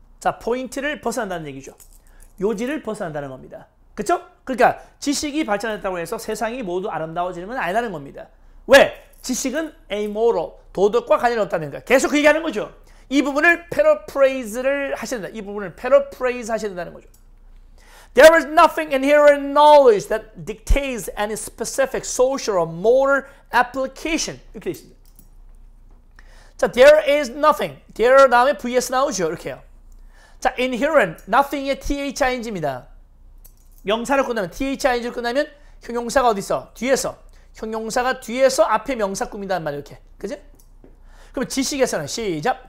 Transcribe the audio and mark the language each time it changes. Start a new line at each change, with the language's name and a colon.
Korean: 자, 포인트를 벗어난다는 얘기죠. 요지를 벗어난다는 겁니다. 그쵸? 그러니까 지식이 발전했다고 해서 세상이 모두 아름다워지는 건 아니라는 겁니다. 왜? 지식은 amoral, 도덕과 관련이 없다는 거야. 계속 그 얘기하는 거죠. 이 부분을 paraphrase를 하셔야 된다. 이 부분을 paraphrase 하셔야 된다는 거죠.
English: There is nothing inherent knowledge that dictates any specific social or moral application.
Korean: 이렇게 되어 있습니다. 자,
English: there is nothing.
Korean: there 다음에 vs 나오죠. 이렇게요. 자, inherent, nothing의 thing입니다. 명사를 끝나면, thing를 끝나면 형용사가 어디 있어? 뒤에서. 형용사가 뒤에서 앞에 명사 꾸민다는 말이에요. 이렇게. 그지? 그럼 지식에서는, 시작!